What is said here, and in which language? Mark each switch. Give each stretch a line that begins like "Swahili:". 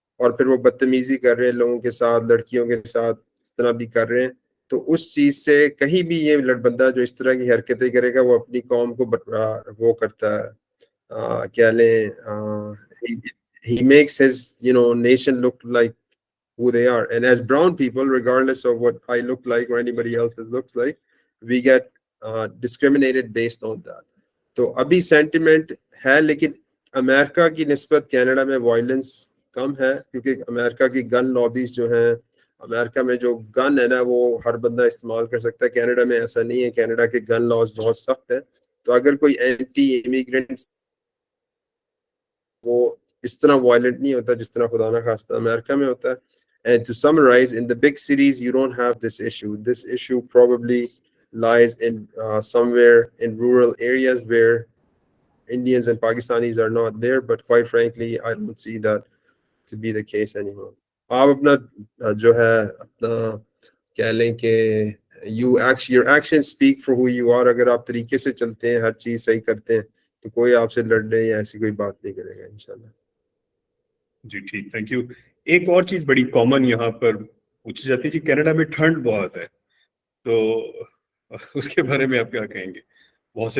Urdu: اور پھر وہ بدتمیزی کر رہے ہیں لوگوں کے ساتھ، لڑکیوں کے ساتھ اس طرح بھی کر رہے ہیں. تو اس چیز سے کہیں بھی یہ بندہ جو اس طرح کی حرکتیں کرے گا وہ اپنی قوم کو وہ کرتا ہے، کیا لیں،
English: he makes his nation look like who they are. And as brown people, regardless of what I look like or anybody else looks like, we get discriminated based on that.
Urdu: تو ابھی سینٹیمنٹ ہے، لیکن امریکہ کی نسبت Canada میں violence کم ہے، کیونکہ امریکہ کی گن لابیز جو ہیں، امریکہ میں جو گن ہے نا وہ ہر بندہ استعمال کر سکتا ہے. کینیڈا میں ایسا نہیں ہے، کینیڈا کے گن لاز بہت سخت ہیں. تو اگر کوئی اینٹی امیگرینٹ وہ اس طرح وائلنٹ نہیں ہوتا جس طرح خدا نہ خواستہ امریکہ میں ہوتا ہے.
English: And to summarize, in the big cities, you don't have this issue. This issue probably lies in somewhere in rural areas where Indians and Pakistanis are not there. But quite frankly, I don't see that to be the case anymore.
Urdu: آپ اپنا جو ہے اپنا کہہ لیں کہ
English: your actions speak for who you are.
Urdu: اگر آپ طریقے سے چلتے ہیں، ہر چیز صحیح کرتے ہیں، تو کوئی آپ سے لڑنے یا ایسی کوئی بات نہیں کرے گا انشاءاللہ. جی ٹھیک، تھینک یو. ایک اور چیز بڑی کامن یہاں پر پوچھی جاتی ہے کہ کینیڈا میں ٹھنڈ بہت ہے، تو اس کے بارے میں آپ کیا کہیں گے؟ بہت سے